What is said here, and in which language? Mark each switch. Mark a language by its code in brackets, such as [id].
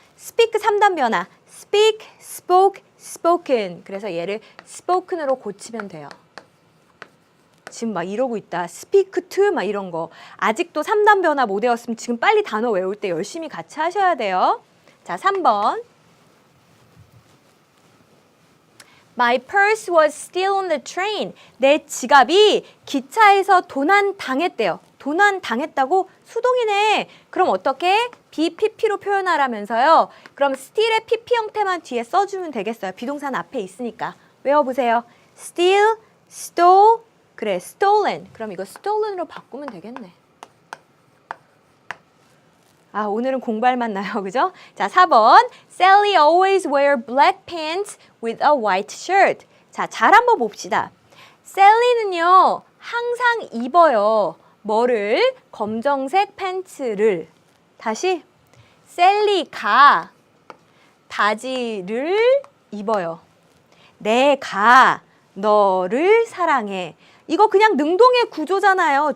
[en] speak [ko] 3단 변화. [en] speak, spoke, spoken. [ko] 그래서 얘를 spoken으로 고치면 돼요. 지금 막 이러고 있다. speak to 막 이런 거. 아직도 3단 변화 못 외웠으면 지금 빨리 단어 외울 때 열심히 같이 하셔야 돼요. 자, 3번. [en] My purse was still on the train. [ko] 내 지갑이 기차에서 도난당했대요. 도난당했다고? 수동이네. 그럼 어떻게? BPP로 표현하라면서요. 그럼 still의 PP 형태만 뒤에 써주면 되겠어요. 비동사는 앞에 있으니까. 외워보세요. [en] steal, stole, [ko] 그래, [en] stolen. [ko] 그럼 이거 stolen으로 바꾸면 되겠네. 오늘은 공부할만 나요. 그죠? 자, 4번. [en] Sally always wear black pants with a white shirt. [ko] 자, 잘 한번 봅시다. Sally는요, 항상 입어요. 뭐를? 검정색 팬츠를. 다시. Sally가 바지를 입어요. 내가 너를 사랑해. 이거 그냥 능동의 구조잖아요.